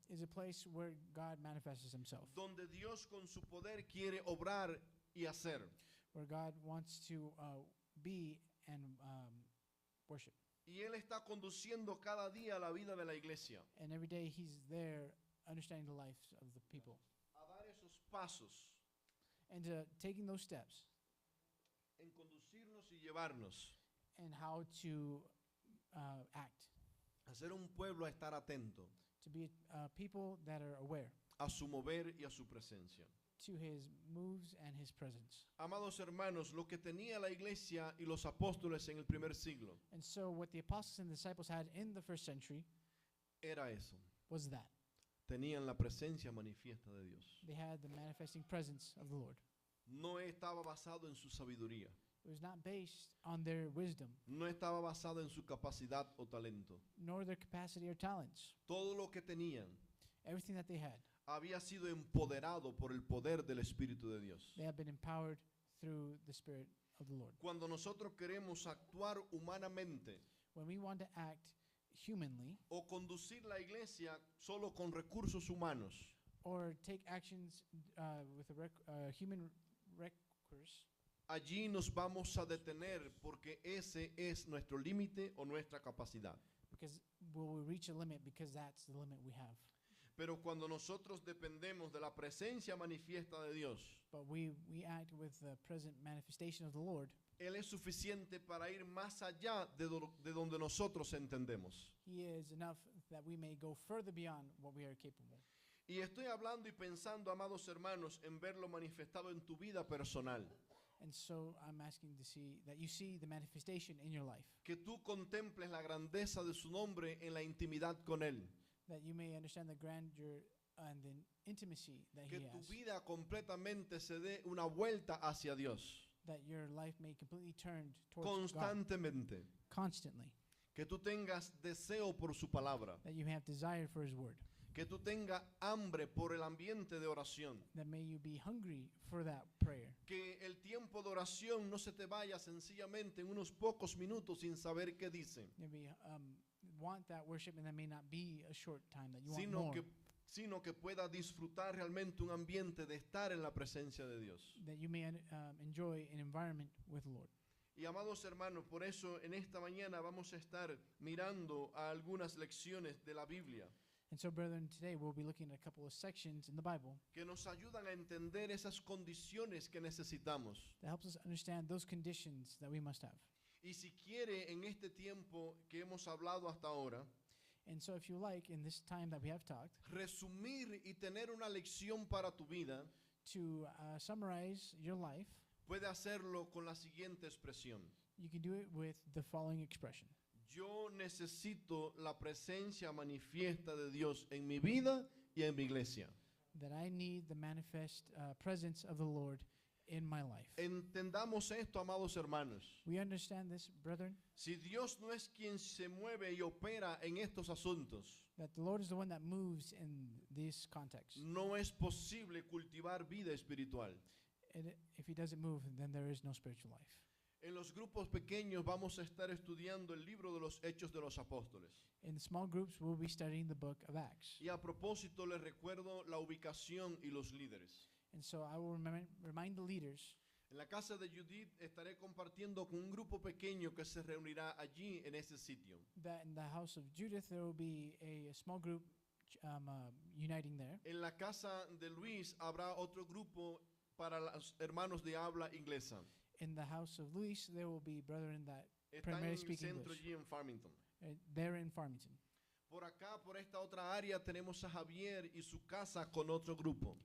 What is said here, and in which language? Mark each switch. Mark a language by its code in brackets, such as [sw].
[en] is a place where God manifests Himself, [es] donde Dios con su poder quiere obrar y hacer. [en] where God wants to be and worship. [es] Y Él está conduciendo cada día la vida de la iglesia [en] And every day He's there understanding the lives of the people. [es] a dar esos pasos [en] And taking those steps [es] en conducirnos y llevarnos [en] and how to act, [es] a ser un pueblo, a estar atento [en] to be people that are aware [es] a su mover y a su presencia. [en] to His moves and His presence. [es] Amados hermanos, lo que tenía la iglesia y los apóstoles en el primer siglo [en] And so what the apostles and disciples had in the first century [es] era eso. [en] was that. [es] Tenían la presencia manifiesta de Dios. [en] They had the manifesting presence of the Lord. [es] No estaba basado en su sabiduría. [en] It was not based on their wisdom, [es] No estaba basado en su capacidad o talento. [en] nor their capacity or talents. [es] Todo lo que tenían [en] Everything that they had, [es] había sido empoderado por el poder del Espíritu de Dios. [en] they have been empowered through the Spirit of the Lord. [es] Cuando nosotros queremos actuar humanamente [en] When we want to act humanly [es] o conducir la iglesia solo con recursos humanos, [en] or take actions with a human recourse, [es] allí nos vamos a detener porque ese es nuestro límite o nuestra capacidad. [en] because will we reach a limit because that's the limit we have. [es] Pero cuando nosotros dependemos de la presencia manifiesta de Dios, [en] But we act with the present manifestation of the Lord. [es] Él es suficiente para ir más allá de donde nosotros entendemos. [en] He is enough that we may go further beyond what we are capable. [es] Y estoy hablando y pensando, amados hermanos, en verlo manifestado en tu vida personal. [en] And so I'm asking to see that you see the manifestation in your life, [es] Que tú contemples la grandeza de su nombre en la intimidad con Él. [en] that you may understand the grandeur and the intimacy that [es] Que [en] He [es] tu [en] has, [es] vida completamente se dé una vuelta hacia Dios. [en] that your life may completely turn towards God [es] Constantemente. [en] constantly, [es] Que tú tengas deseo por su palabra. [en] that you may have desire for His word, [es] Que tú tengas hambre por el ambiente de oración. [en] that may you be hungry for that prayer, [es] Que el tiempo de oración no se te vaya sencillamente en unos pocos minutos sin saber qué dice, [en] you may want that worship, and that may not be a short time, that you want [es] sino [en] more, [es] sino que pueda disfrutar realmente un ambiente de estar en la presencia de Dios. [en] that you may enjoy an environment with the Lord. [es] Y amados hermanos, por eso en esta mañana vamos a estar mirando a algunas lecciones de la Biblia [en] And so, brethren, today we'll be looking at a couple of sections in the Bible [es] que nos ayudan a entender esas condiciones que necesitamos. [en] that helps us understand those conditions that we must have. [es] Y si quiere, en este tiempo que hemos hablado hasta ahora, [en] And so, if you like, in this time that we have talked, [es] resumir y tener una lección para tu vida, [en] to summarize your life, [es] puede hacerlo con la siguiente expresión. [en] you can do it with the following expression: [es] Yo necesito la presencia manifiesta de Dios en mi vida y en mi iglesia. [en] that I need the manifest presence of the Lord in my life. [es] Entendamos esto, amados hermanos. [en] We understand this, brethren, [es] Si Dios no es quien se mueve y opera en estos asuntos, [en] that the Lord is the one that moves in this context. [es] no es posible cultivar vida espiritual. [en] And if He doesn't move, then there is no spiritual life. [es] En los grupos pequeños vamos a estar estudiando el libro de los Hechos de los Apóstoles. [en] In the small groups, we'll be studying the book of Acts. [es] Y a propósito les recuerdo la ubicación y los líderes. [en] And so I will remind the leaders. [es] En la casa de Judith estaré compartiendo con un grupo pequeño que se reunirá allí en ese sitio. [en] That in the house of Judith there will be a small group uniting there. [es] En la casa de Luis habrá otro grupo para los hermanos de habla inglesa. [en] In the house of Luis there will be brethren that [es] Está en [en] primarily [es] el [en] speak [es] centro [en] English. [es] allí en Farmington. [en] They're in Farmington. [es] Por acá, por esta otra área, tenemos a Javier y su casa con otro grupo.